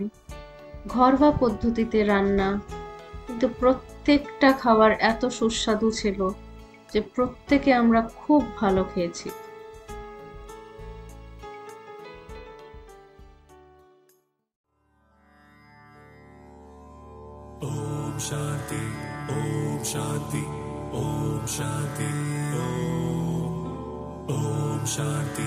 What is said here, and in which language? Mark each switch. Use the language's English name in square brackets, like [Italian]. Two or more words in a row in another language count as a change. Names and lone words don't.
[Bangla] ঘরোয়া পদ্ধতিতে রান্না, কিন্তু প্রত্যেকটা খাবার এত সুস্বাদু ছিল যে প্রত্যেকে আমরা খুব ভালো খেয়েছি। [Hindi] ओम शांति ओम शांति ओम शांति ओम शांति।